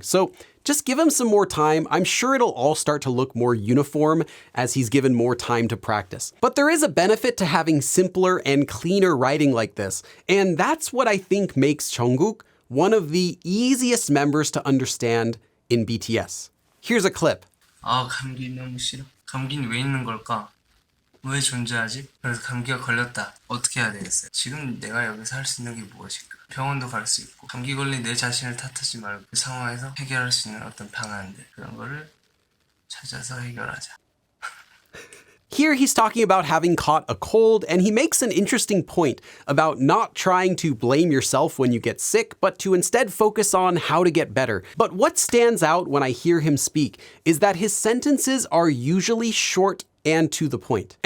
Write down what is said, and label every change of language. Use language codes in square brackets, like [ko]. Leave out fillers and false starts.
[en] So just give him some more time. I'm sure it'll all start to look more uniform as he's given more time to practice. But there is a benefit to having simpler and cleaner writing like this. And that's what I think makes Jungkook one of the easiest members to understand in BTS. Here's a clip. [ko] 아, 감기 너무 싫어. 감기는 왜 있는 걸까? 왜 존재하지? 그래서 감기가 걸렸다. 어떻게 해야 되겠어요? 지금 내가 여기서 할 수 있는 게 무엇일까? 병원도 갈 수 있고 감기 걸린 내 자신을 탓하지 말고 그 상황에서 해결할 수 있는 어떤 방안들 그런 거를 찾아서 해결하자. [en] Here he's talking about having caught a cold, and he makes an interesting point about not trying to blame yourself when you get sick, but to instead focus on how to get better. But what stands out when I hear him speak is that his sentences are usually short and to the point.